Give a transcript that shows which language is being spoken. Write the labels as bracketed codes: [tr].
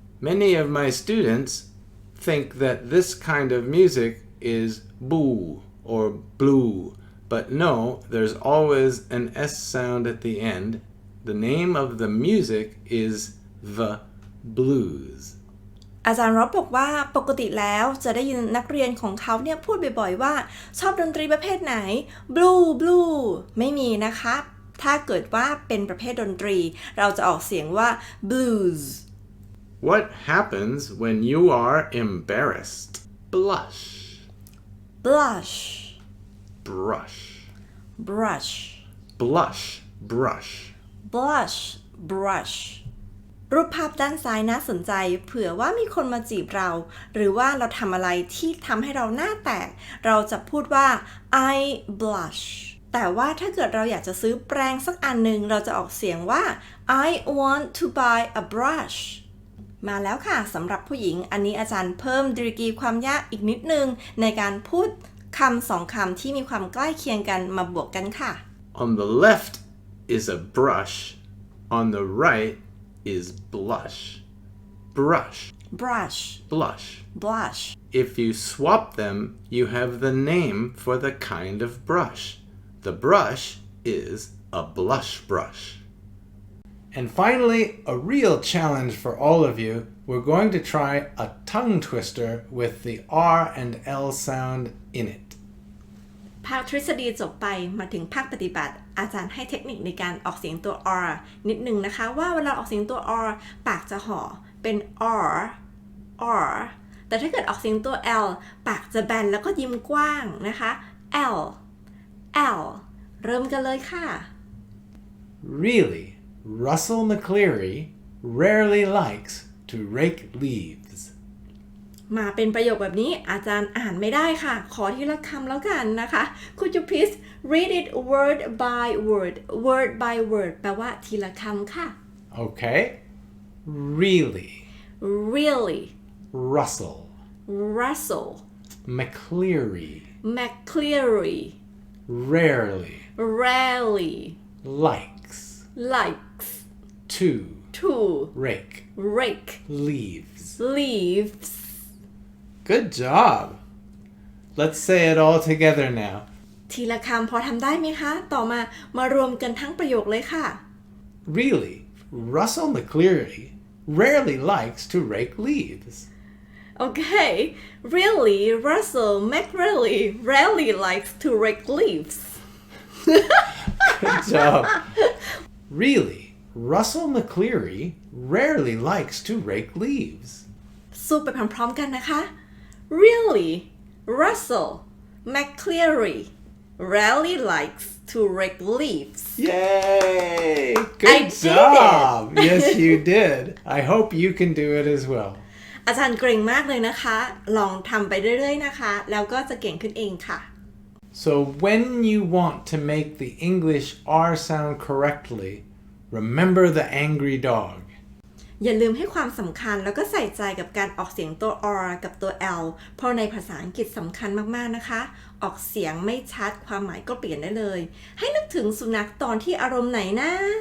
[en] Many of my students think that this kind of music is boo or blue, but no, there's always an S sound at the end. The name of the music is the blues. [th] อาจารย์ร็อบบอกว่าปกติแล้วจะได้ยินนักเรียนของเขาเนี่ยพูดบ่อยๆว่าชอบดนตรีประเภทไหน [en] blue blue [th] ไม่มีนะคะถ้าเกิดว่าเป็นประเภทดนตรีเราจะออกเสียงว่า blues [en] What happens when you are embarrassed? blush blush brush brush blush brush blush brush [th] รูปภาพด้านซ้ายน่าสนใจเผื่อว่ามีคนมาจีบเราหรือว่าเราทำอะไรที่ทำให้เราหน้าแตกเราจะพูดว่า [en] I blush [th] แต่ว่าถ้าเกิดเราอยากจะซื้อแปรงสักอันหนึ่งเราจะออกเสียงว่า [en] I want to buy a brush [th] มาแล้วค่ะสำหรับผู้หญิงอันนี้อาจารย์เพิ่มดีกรีความยากอีกนิดนึงในการพูดคำสองคำที่มีความใกล้เคียงกันมาบวกกันค่ะ [en] On the left is a brush on the right is blush brush brush blush blush If you swap them you have the name for the kind of brush The brush is a blush brush And finally, a real challenge for all of you. We're going to try a tongue twister with the R and L sound in it. [th] ภาคทฤษฎีจบไปมาถึงภาคปฏิบัติอาจารย์ให้เทคนิคในการออกเสียงตัว R นิดนึงนะคะว่าเวลาออกเสียงตัว R ปากจะห่อเป็น R R แต่ถ้าเกิดออกเสียงตัว L ปากจะแบนแล้วก็ยิ้มกว้างนะคะ L L เริ่มกันเลยค่ะ [en] Really, Russell McCleary rarely likes to rake leaves. [th] มาเป็นประโยคแบบนี้อาจารย์อ่านไม่ได้ค่ะขอทีละคำแล้วกันนะคะ [en] Could you please read it word by word [th] word by word แปลว่าทีละคำค่ะ [en] Okay. Really, Really Russell, Russell McCleary McCleary rarely Rarely likes likes to to rake rake leaves. leaves Good job. Let's say it all together now. [th] ทีละคำพอทำได้ไหมคะต่อมารวมกันทั้งประโยคเลยค่ะ [en] Really, Russell McCleary rarely likes to rake leaves. Okay really Russell McCleary rarely likes to rake leaves Good job. Really, Russell McCleary rarely likes to rake leaves. [th] สู้ไปพร้อมๆกันนะคะ [en] Really Russell McCleary rarely likes to rake leaves Yay! I Good did job. Yes, you did. I hope you can do it as well. [th] อาจารย์เกรงมากเลยนะคะลองทำไปเรื่อยๆนะคะแล้วก็จะเก่งขึ้นเองค่ะ [en] So when you want to make the English R sound correctly, remember the angry dog. [th] อย่าลืมให้ความสำคัญแล้วก็ใส่ใจกับการออกเสียงตัว R กับตัว L เพราะในภาษาอังกฤษสำคัญมากๆนะคะออกเสียงไม่ชัดความหมายก็เปลี่ยนได้เลยให้นึกถึงสุนัขตอนที่อารมณ์ไหนนะ